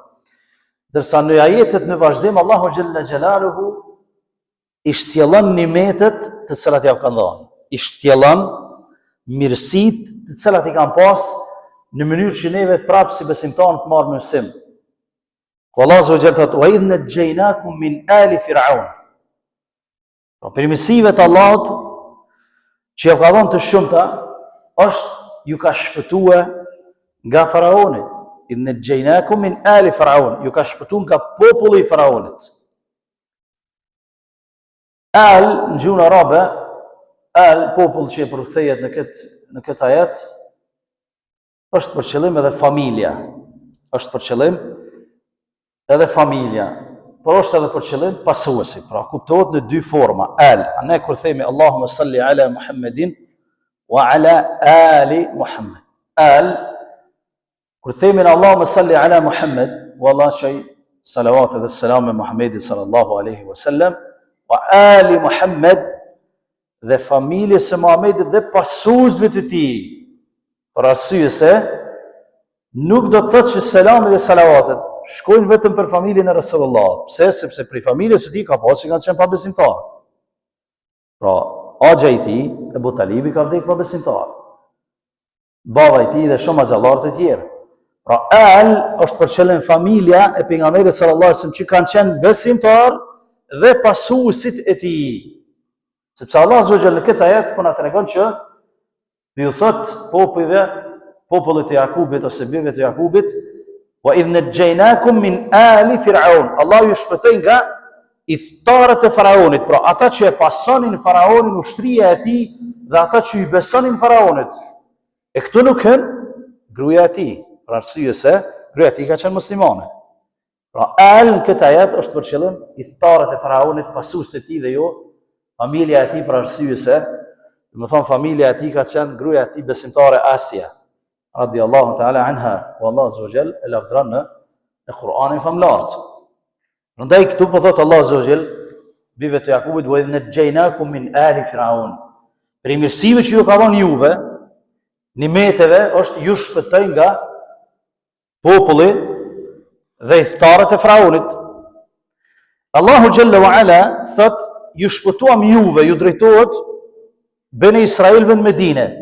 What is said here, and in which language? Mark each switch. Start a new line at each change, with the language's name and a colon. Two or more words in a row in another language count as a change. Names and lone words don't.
Albanian: Dërsa në ajetet në vazhdim
Arabic: الله جل جلاله
Albanian: i shtjellon nimetet të cilat ja kanë dhënë, i shtjellon mirësitë të cilat i kanë pas në mënyrë që neve prapë si besimtarë të marrim mësim. Ku
Arabic: الله عز وجل
Albanian: thotë:
Arabic: "وإذ نجيناكم من آل فرعون."
Albanian: Për mirësive të Allahut që ja ka dhënë të shumta, është ju ka shpëtuar nga faraoni.
Arabic: إذ نجيناكم من آل فرعون,
Albanian: ju ka shpëtuar nga populli i faraonit. Al në gjuhën arabe, al popull që e përkthehet në këtë ajet, është për qëllim edhe familja. Është për qëllim edhe familja, por është edhe për qëllim pasuesi. Pra kuptohet në dy forma. Al, ne kur themi
Arabic: اللهم صل على محمد وعلى آل محمد.
Albanian: Al, kur themi
Arabic: اللهم صل على محمد,
Albanian: wallah shay salavat dhe selam me Muhammedin
Arabic: صلى الله عليه وسلم وآل محمد,
Albanian: dhe familjes së Muhammedit dhe pasuesve të tij. Për arsye se nuk do të thotë që selami dhe salavatet shkojnë vetëm për familjen e Resulullah. Pse? Sepse për familjes së tij ka pasur që kanë qenë pabesimtarë. Pra, axha i tij, Ebu Talibi ka vdekur pabesimtar. Baba i tij dhe shumë xhallarë të tjerë. Pra, al është për qëllim familja e pejgamberit
Arabic: صلى الله عليه وسلم
Albanian: që kanë qenë besimtarë dhe pasuesit e tij. Sepse
Arabic: الله عز وجل
Albanian: në këtë ajet po na tregon që ju thot popullit të Jakubit ose bijve të Jakubit:
Arabic: "وإذ نجيناكم من آل فرعون."
Albanian: Allah ju shpëtoi nga idhtarët e faraonit, pra ata që e pasonin faraonin, ushtria e tij dhe ata që i besonin faraonit. E këtu nuk hyn gruaja e tij, për arsye se gruaja e tij ka qenë muslimane. Pra al në këtë ajet është për qëllim idhtarët e faraonit, pasuesit e tij dhe jo familja e tij, për arsye se, do të thonë, familja e tij ka qenë gruaja e tij besimtare Asia
Arabic: رضي الله تعالى عنها, والله عز وجل
Albanian: e lavdron në Kur'anin famlar. Prandaj këtu po thot
Arabic: الله عز وجل
Albanian: bijve të Jakubit:
Arabic: "وإذ نجيناكم من آل فرعون."
Albanian: Për mirësive që ju ka dhënë juve, nimeteve, është ju shpëtoi nga populli dhe idhtarët e faraonit.
Arabic: الله جل وعلا
Albanian: thot: "Ju shpëtuam juve", ju drejtohet Bene Israelve në Medine.